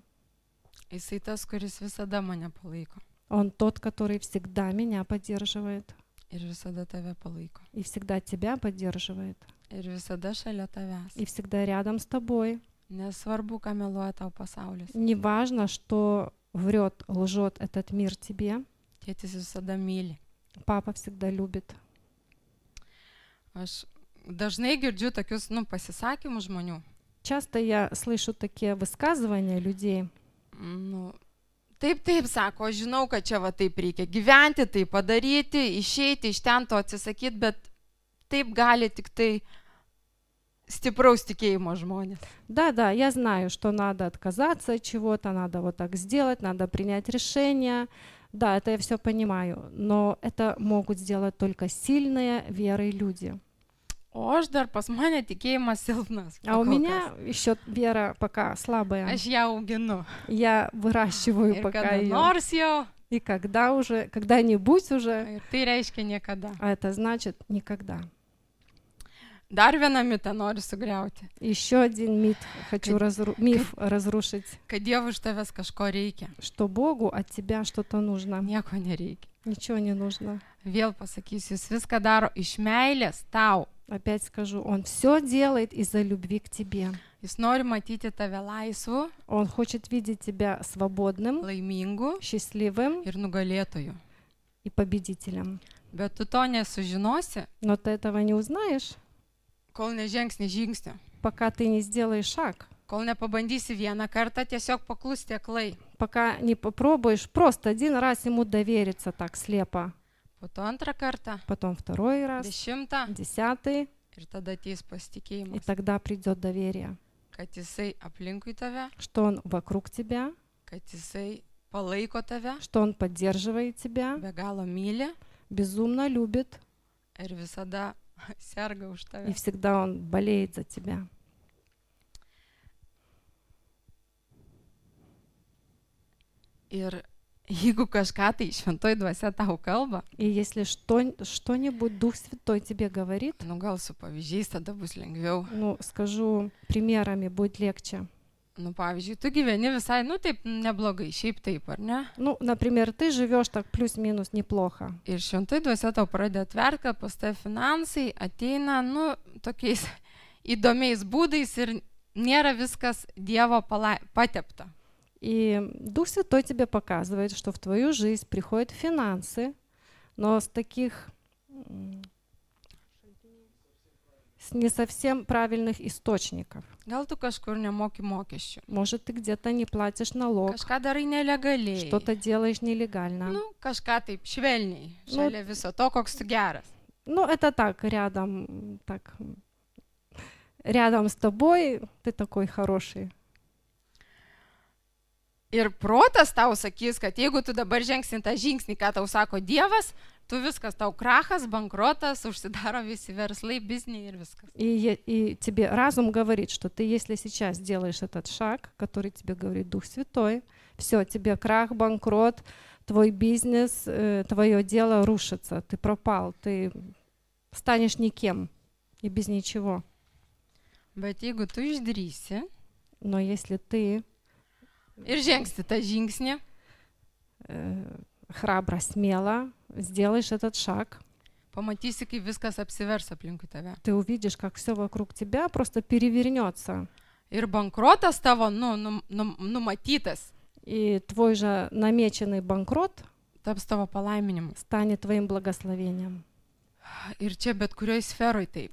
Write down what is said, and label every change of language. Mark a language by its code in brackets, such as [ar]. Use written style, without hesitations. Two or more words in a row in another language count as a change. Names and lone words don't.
[lt] Jisai tas, kuris visada mane palaiko. [ru] Он тот, который всегда меня поддерживает. [lt] Ir visada tave palaiko. [ru] И всегда тебя поддерживает. [lt] Ir visada šalia tavęs. [ru] И всегда рядом с тобой. [lt] Nesvarbu, ką meluoja tau pasaulis. [ru] Неважно, что врет, лжет этот мир тебе. [lt] Tėtis visada myli. [ru] Папа всегда любит. [lt] Aš dažnai girdžiu tokius, pasisakymus žmonių. [ru] Часто я слышу такие высказывания людей. [lt] Taip, sako, aš žinau, kad čia taip reikia gyventi, tai padaryti, išeiti iš ten to atsisakyti, bet taip gali tik tai stipraus tikėjimo žmonės. [ru] Да, я знаю, что надо отказаться от чего-то, надо вот так сделать, надо принять решение. Да, это я все понимаю, но это могут сделать только сильные верой люди. [lt] O aš dar pas mane tikėjimas silpnas. [ru] А у меня еще вера пока слабая. [lt] Aš ją auginu. [ru] Я выращиваю пока ее. [lt] Nors jau. [ru] И когда-нибудь уже. [lt] Ir tai reiškia niekada. [ru] А это значит никогда. [lt] Dar vieną mitą noriu sugriauti. [ru] Еще один миф хочу разрушить. [lt] Kad Dievui iš tavęs kažko reikia. [ru] Что Богу от тебя что-то нужно. [lt] Nieko nereikia. [ru] Ничего не нужно. [lt] Vėl pasakysiu, jis viską daro iš meilės tau [ru] Опять скажу, Он все делает из-за любви к тебе. [lt] Jis nori matyti tave laisvu, [ru] Он хочет видеть тебя свободным, [lt] laimingu [ru] счастливым [lt] ir nugalėtoju. [ru] и победителем. [lt] Bet tu to nesužinosi, [ru] Но ты этого не узнаешь, [lt] kol nežengsi žingsnio. [ru] пока ты не сделаешь шаг, [lt] Kol nepabandysi vieną kartą tiesiog paklusti aklai. [ru] пока не попробуешь просто один раз Ему довериться так слепо, [lt] Po to antrą kartą, [ru] потом второй раз, [lt] 10 [ru] 10, [lt] ir tada ateis [ru] и [lt] pasitikėjimas, [ru] тогда придет доверие, [lt] kad jisai aplinkui tave, [ru] что Он вокруг тебя, [lt] kad jisai palaiko tave, [ru] что Он поддерживает тебя, [lt] be galo myli [ru] безумно любит, [lt] ir visada serga už [ru] и [lt] tave. [ru] всегда Он болеет за тебя. [lt] Ir jeigu kažką tai šventoji dvasia tau kalba, [ru] И если что-нибудь Дух Святой тебе говорит, [lt] nu gal su pavyzdžiais tada bus lengviau. [ru] ну, скажу примерами, будет легче. [lt] Nu, pavyzdžiui, tu gyveni visai, nu taip neblogai, šiaip taip, ar ne? [ru] Ну, например, ты живешь так плюс-минус неплохо. [lt] Ir šventoji dvasia tau pradeda atverti, kad pas tave finansai ateina, nu, tokiais įdomiais būdais ir nėra viskas Dievo patepta. [ru] И Дух Святой тебе показывает, что в твою жизнь приходят финансы, но с таких с не совсем правильных источников. [lt] Gal tu kažkur nemoki mokesčių, [ru] Может, ты где-то не платишь налог, [lt] kažką darai nelegaliai, [ru] что-то делаешь нелегально. [lt] nu, kažką taip švelniai, [ru] Nu, [lt] šalia viso to, koks tu geras. [ru] Ну, это так, рядом с тобой ты такой хороший. [lt] Ir protas tau sakys, kad jeigu tu dabar žengsi tą žingsnį, ką tau sako Dievas, tu viskas, tau krachas, bankrotas, užsidaro visi verslai, bizniai ir viskas. [ru] И тебе разум говорит, что ты, если сейчас делаешь этот шаг, который тебе говорит Дух Святой, все, тебе крах, банкрот, твой бизнес, твое дело рушится, ты пропал, ты станешь никем и без ничего. [lt] Bet jeigu tu išdrysi [ru] Но если ты [lt] ir žengsi tą žingsnį, [ru] храбро, смело сделаешь этот шаг, [lt] pamatysi, kaip viskas apsivers aplinkui tave. [ru] ты увидишь, как все вокруг тебя просто перевернется. [lt] Ir bankrotas tavo, numatytas, [ru] И твой же намеченный банкрот [lt] taps tavo palaiminimu. [ru] станет твоим благословением. [lt] Ir čia bet kurioje sferoje taip.